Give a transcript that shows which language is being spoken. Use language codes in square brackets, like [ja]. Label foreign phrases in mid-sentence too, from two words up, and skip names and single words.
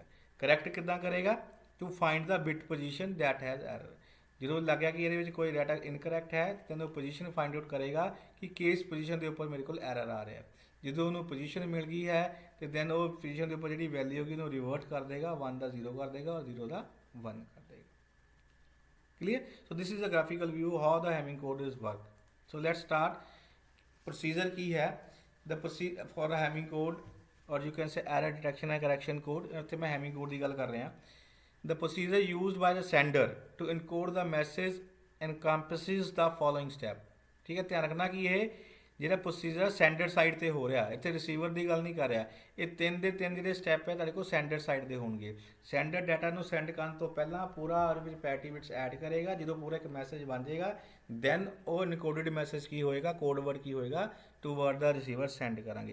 [pa] ਕਰੈਕਟ ਕਿੱਦਾਂ ਕਰੇਗਾ, [en] to find the bit position that has error. [pa] ਜਦੋਂ ਲੱਗਿਆ ਕਿ ਇਹਦੇ ਵਿੱਚ ਕੋਈ ਡਾਟਾ ਇਨਕਰੈਕਟ ਹੈ, ਤਾਂ ਉਹ ਪੋਜੀਸ਼ਨ [en] find out [pa] ਕਰੇਗਾ ਕਿ ਕਿਸ ਪੋਜੀਸ਼ਨ ਦੇ ਉੱਪਰ ਮੇਰੇ ਕੋਲ ਐਰਰ ਆ ਰਿਹਾ। ਜਦੋਂ ਉਹਨੂੰ ਪੋਜੀਸ਼ਨ ਮਿਲ ਗਈ ਹੈ, ਤੇ ਦੈਨ ਉਹ ਪੋਜੀਸ਼ਨ ਦੇ ਉੱਪਰ ਜਿਹੜੀ ਵੈਲਿਊ ਹੋਗੀ ਉਹਨੂੰ ਰਿਵਰਟ ਕਰ ਦੇਗਾ, 1 ਦਾ 0 ਕਰ ਦੇਗਾ ਔਰ 0 ਦਾ 1 ਕਰ ਦੇਗਾ। [en] Clear? So this is a graphical view how the Hamming code is work. So let's start. [pa] Procedure ਕੀ ਹੈ, [en] the procedure for a Hamming code or you can say error detection and correction code। [pa] ਇੱਥੇ ਮੈਂ Hamming code ਦੀ ਗੱਲ ਕਰ ਰਿਹਾ। [en] The procedure used by the sender to encode the message encompasses the following step। [pa] ਠੀਕ ਹੈ, ਧਿਆਨ ਰੱਖਣਾ ਕਿ ਇਹ ਜਿਹੜਾ ਪ੍ਰੋਸੀਜਰ [en] sender side [pa] ਤੇ ਹੋ ਰਿਹਾ, ਇੱਥੇ ਰਿਸੀਵਰ ਦੀ ਗੱਲ ਨਹੀਂ ਕਰ ਰਿਹਾ। ਇਹ ਤਿੰਨ ਦੇ ਤਿੰਨ ਜਿਹੜੇ ਸਟੈਪ ਹੈ ਤੁਹਾਡੇ ਕੋਲ [en] sender side [pa] ਦੇ ਹੋਣਗੇ। ਸੈਂਡਰ ਡਾਟਾ ਨੂੰ ਸੈਂਡ ਕਰਨ ਤੋਂ ਪਹਿਲਾਂ ਪੂਰਾ ਉਹਦੇ ਵਿੱਚ [en] parity bits [pa] ਐਡ ਕਰੇਗਾ। ਜਦੋਂ ਪੂਰਾ ਇੱਕ ਮੈਸੇਜ ਬਣ ਜਾਏਗਾ ਦੈਨ ਉਹ [en] encoded message [pa] ਕੀ ਹੋਏਗਾ, [en] code word [pa] ਕੀ ਹੋਏਗਾ, [en] toward the receiver [pa] ਸੈਂਡ ਕਰਾਂਗੇ।